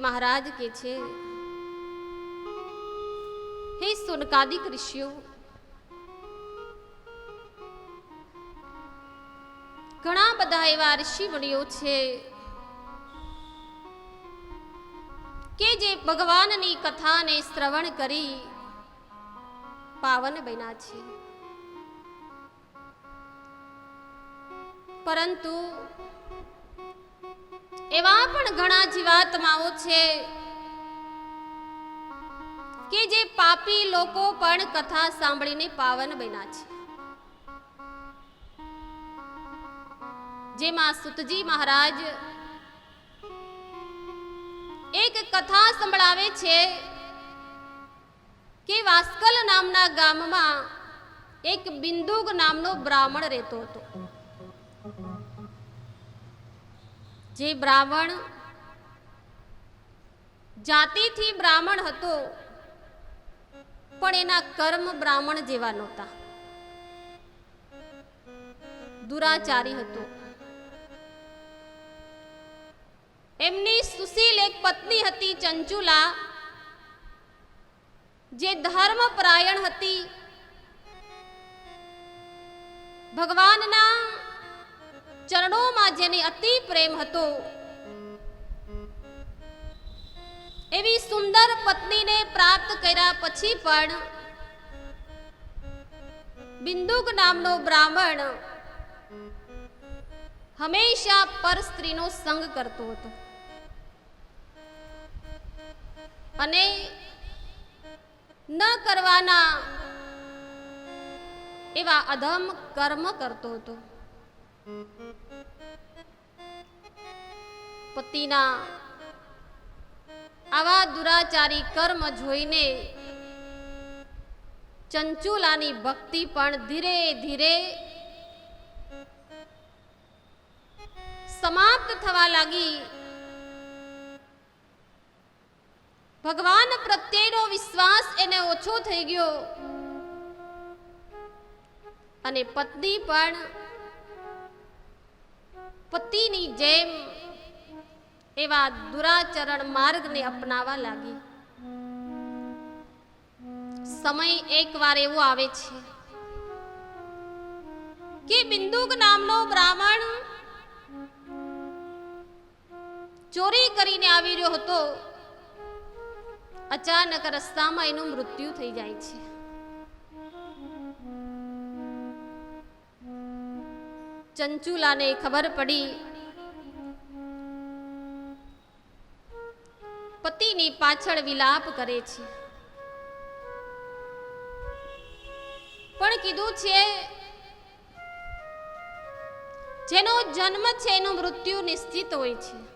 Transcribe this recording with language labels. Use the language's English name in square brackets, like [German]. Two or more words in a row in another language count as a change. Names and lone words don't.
[Gujarati] મહારાજ કે છે, હે સુનકાદિક ઋષિઓ, ઘણા બધા એવા ઋષિ મુનિઓ છે કે જે ભગવાનની કથા ને શ્રવણ કરી પાવન બન્યા છે, પરંતુ એવા પણ ઘણા જીવાત્માઓ છે કે જે પાપી લોકો પણ કથા સાંભળીને પાવન બન્યા છે। જેમાં સુતજી મહારાજ એક કથા સંભળાવે છે કે વાસ્કલ નામના ગામમાં એક બિંદુક નામનો બ્રાહ્મણ રહેતો હતો। જે બ્રાહ્મણ જાતિથી બ્રાહ્મણ હતો, પણ એના કર્મ બ્રાહ્મણ જેવા નહોતા, દુરાચારી હતો। એમની સુશીલ એક પત્ની હતી ચંચુલા, જે ધર્મપરાયણ હતી, ભગવાનના ચરણો જેને અતિ પ્રેમ હતો। એવી સુંદર પત્ની ને પ્રાપ્ત કર્યા પછી પણ બિંદુક નામનો બ્રાહ્મણ હંમેશા પર સ્ત્રીનો સંગ કરતો હતો અને ન કરવાના એવા અધમ કર્મ કરતો હતો। પતિના આવા દુરાચારી કર્મ જોઈને ચંચુલાની ભક્તિ પણ ધીરે ધીરે સમાપ્ત થવા લાગી। ભગવાન પ્રત્યેનો વિશ્વાસ એને ઓછો થઈ ગયો અને પત્ની પણ પતિની જેમ એવા દુરાચરણ માર્ગ ને અપનાવવા લાગી। સમય એક વાર એવો આવે છે કે બિંદુક નામનો બ્રાહ્મણ ચોરી કરીને આવી રહ્યો હતો। અચાનક રસ્તામાં એનું મૃત્યુ થઈ જાય છે। ચંચુલા ને ખબર પડી, પતિની પાછળ વિલાપ કરે છે, પણ કીધું છે જેનો જન્મ છે એનું મૃત્યુ નિશ્ચિત હોય છે।